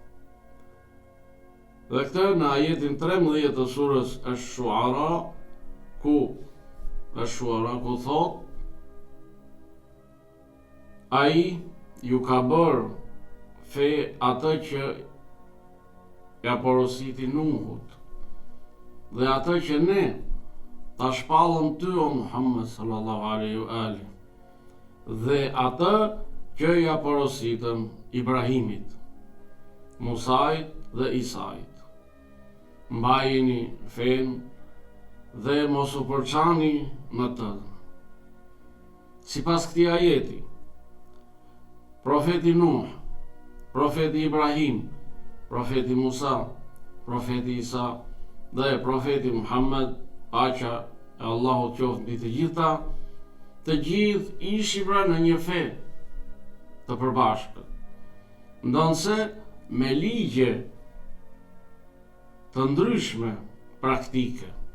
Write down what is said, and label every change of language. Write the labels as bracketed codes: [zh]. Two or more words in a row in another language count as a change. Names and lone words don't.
[sq] Dhe këtë në ajetin 13 të surës Ash-Shuara, ku thot: ai ju ka bërë fe atë që ja porositi Nuhut, dhe atë që ne ta shpallëm ty o Muhammed [ar] صلى الله عليه وعلى آله, [sq] dhe atë që ja porositëm Ibrahimit, Musait dhe Isait. Mbajini fen dhe mos u përçani në të. Sipas këtij ajeti, profeti Nuh, profeti Ibrahim, profeti Musa, profeti Isa dhe profeti Muhammed, paqja e Allahut qoftë mbi të gjitha, të gjithë ishin pra në një fe të përbashkët, ndonse me ligje të ndryshme praktike.